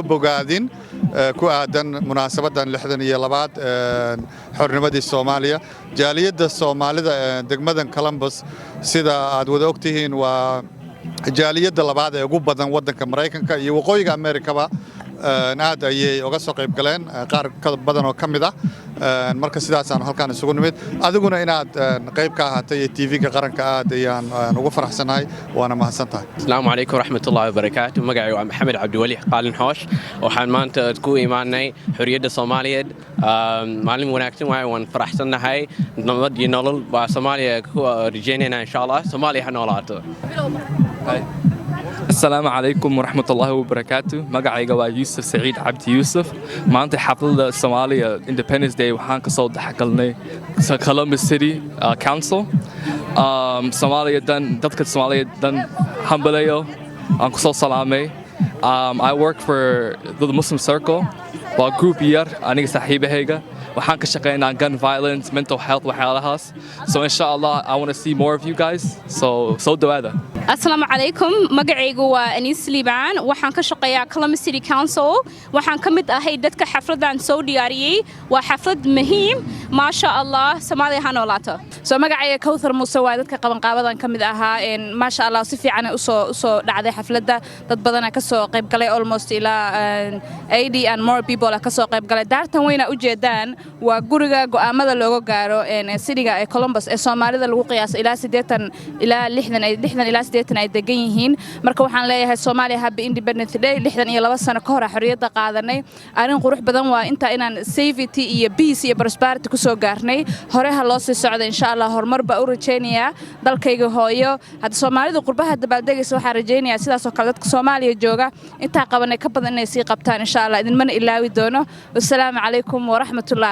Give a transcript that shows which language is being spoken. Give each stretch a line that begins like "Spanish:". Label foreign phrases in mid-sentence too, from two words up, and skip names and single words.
Somali: bogaadin ku aadan munaasabadan 62 xornimadii Soomaaliya jaaliyadda Soomaalida degmadan Columbus sida aad wada ogtihiin waa jaaliyadda labaad ee ugu badan wadanka Mareykanka iyo waqooyiga Ameerikaba aad ayay uga soo qayb galeen qaar ka badan oo kamid ah marka sidaas aan halkaan isugu nimid adiguna inaad qayb ka ahaatay TV-ga qaranka aad ayaan ugu faraxsanahay waana mahadsantahay.
Arabic: السلام عليكم ورحمة الله وبركاته.
Somali: Magacaygu waa Maxamed Cabdiwali Qaalin Hoosh waxaan maanta ku imaanay xorriyadda Soomaaliyeed maalin wanaagsan waan faraxsanahay nabad iyo nolol baa Soomaaliya ku rajaynayna
Arabic: إن شاء الله
Somali: Soomaaliya ha noolaato.
Arabic: السلام عليكم ورحمة الله وبركاته.
Somali: Magacayga waa Yusuf Saciid Cabdi Yusuf. Maanta xafladda Somalia Independence Day waxaan ka soo dhaxgalnay Columbus City Council. Somalia dadka Somalia hambalayo aan ku soo salaamay.
English: I work for the Muslim Circle.
Somali: Waa group yar aniga saaxiibahayga waxaan ka shaqeynaa
English: gun violence, mental health
Somali: waxyaalahaas.
English: So inshallah I want to see more of you guys.
Somali: So dhawaada.
Arabic: السلام عليكم.
Somali: Magacaygu waa Anis Liibaan. Waxaan ka shaqeeyaa Columbus City Council. Waxaan ka mid ahay dadka xafladan soo diyaariyay. Waa xaflad muhiim.
Arabic: ما شاء الله
Somali: Soomaaliya ha noolaato. Soo magacayga Kawthar Muuse waa dadka qaban qaabadan ka mid ahaa
Arabic: ما شاء الله
Somali: si fiican u soo dhacday xafladda dad badan ka soo qayb galay almost ilaa 80
English: and more people
Somali: ka soo qayb galay daartan weyna u jeedaan waa guriga go'aamada looga gaaro cityga ee Columbus ee Soomaalida lagu qiyaas ilaa 80 ilaa 60 ilaa 80 ay degan yihiin marka waxaan leeyahay Soomaaliya
English: Happy Independence Day
Somali: 62 sano ka hor xorriyadda qaadanay arin qurux badan waa inta inaan safety iyo peace iyo prosperity ku soo gaarnay hore ha loo sii socdo
Arabic: إن شاء الله
Somali: horumar ba u rajeynayaa dalkayga hooyo hadda Soomaalida qurbaha dabaaldegaysa waxaan rajeynayaa sidaas oo kale dadka Soomaaliya jooga inta qabanay ka badan inay sii qabtaan
Arabic: إن شاء الله
Somali: idin mana ilaawi doono
Arabic: والسلام عليكم ورحمة الله